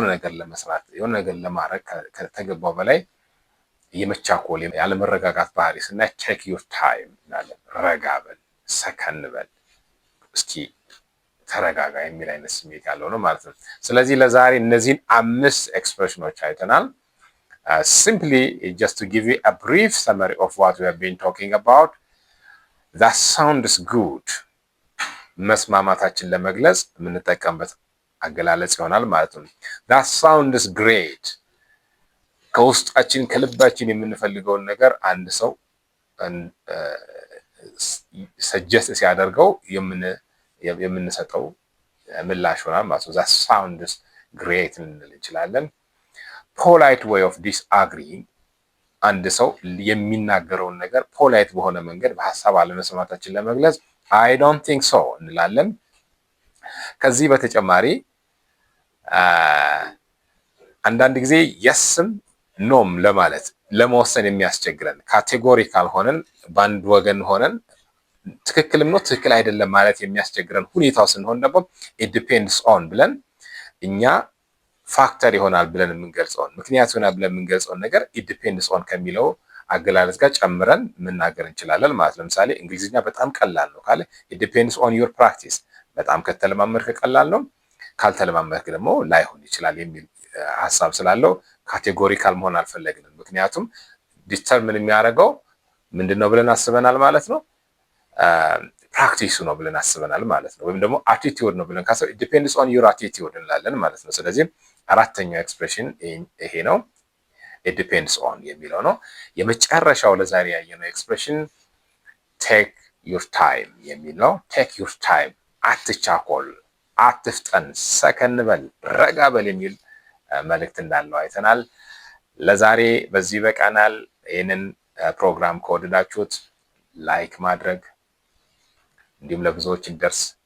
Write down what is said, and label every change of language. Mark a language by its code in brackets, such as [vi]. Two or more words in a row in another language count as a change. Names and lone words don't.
[am] ነገር ለመስራት የሆነ ነገር ለማድረግ ከተገባው በላይ የመቻኮል ያለመረጋጋት ባህሪ ስናይ [en] take your time [am] እንላለን። ረጋ በል፣ ሰከን በል፣ እስኪ ተረጋጋ የሚል አይነት ስሜት ያለው ነው ማለት ነው። ስለዚህ ለዛሬ እነዚህን 5 ኤክስፕሬሽኖች አይተናል። [en] simply just to give you a brief summary of what we have been talking about, that sounds good [am] መስማማታችን ለመግለጽ የምንጠቀምበት አገላለጽ ይሆናል ማለት ነው። [en] that sounds great [am] ከውስጣችን ከልባችን የምንፈልገውን ነገር አንድ ሰው ሰጀስት ሲያደርገው የምንሰጠው ምላሽ ይሆናል ማለት ነው። [en] that sounds great [am] ልንል እንችላለን። [en] polite way of disagreeing [am] አንድ ሰው የሚናገረውን ነገር ፖላይት በሆነ መንገድ በሐሳብ አለመስማማታችን ለመግለጽ [en] I don't think so [am] እንላለን። ከዚህ በተጨማሪ አንዳንድ ጊዜ የስም ኖም ለማለት ለመወሰን የሚያስቸግረን ካቴጎሪካል ሆነን በአንድ ወገን ሆነን ትክክልም ነው ትክክል አይደለም ማለት የሚያስቸግረን ሁኔታው ስንሆን ደግሞ [en] it depends on [am] ብለን እኛ ፋክተር ይሆናል ብለን የምንገልጸውን ምክንያት ይሆናል ብለን የምንገልጸውን ነገር [en] it depends on [am] ከሚለው አገላለጽ ጋር ጨምረን መናገር እንችላለን ማለት ነው። ለምሳሌ እንግሊዝኛ በጣም ቀላል ነው ካለ [en] it depends on your practice [am] በጣም ከተለማመድክ ቀላል ነው፣ ካልተለማመድክ ደግሞ ላይሆን ይችላል የሚል ሐሳብ ስላለው ካቴጎሪካል መሆን አልፈለግንም። ምክንያቱም ዲተርሚን የሚያደርገው ምንድነው ብለን አስበናል ማለት ነው፣ ፕራክቲሱ ነው ብለን አስበናል ማለት ነው። ወይም ደግሞ አቲቲዩድ ነው ብለን ካሰብ [en] it depends on your [am] attitude እንላለን ማለት ነው። ስለዚህ አራተኛው ኤክስፕሬሽን ይሄ ነው፣ [en] it depends on [am] የሚለው ነው። የመጨረሻው ለዛሬ ያየነው ኤክስፕሬሽን [en] take your time [am] የሚለው [en] take your time፣ [am] አትቻኮል፣ አትፍጠን፣ ሰከን በል፣ ረጋ በል የሚል መልእክት እንዳለው አይተናል። ለዛሬ በዚህ በቃናል። ይህንን ፕሮግራም ከወደዳችሁት ላይክ ማድረግ እንዲሁም ለብዙዎች እንዲደርስ